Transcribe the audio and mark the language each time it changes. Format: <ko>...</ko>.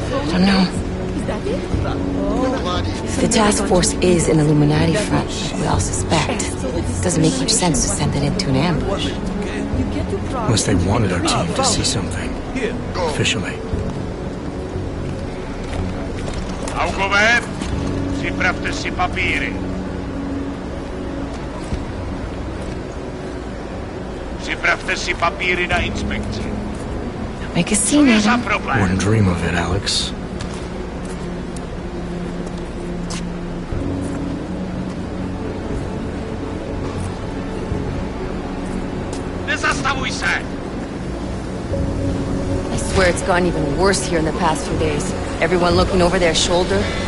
<en>Don't know. If the task force is an Illuminati front, we all suspect, it doesn't make much sense to send it into an ambush. Unless they wanted our team to see something. Officially.</en> <cs>Augover, připravte si papíry. Připravte si papíry na inspekci.</cs> <en>Make a scene, Adam. Wouldn't dream of it, Alex.</en> <cs>Nezastavuj se!</cs> <en>I swear it's gotten even worse here in the past few days. Everyone looking over their shoulder.</en>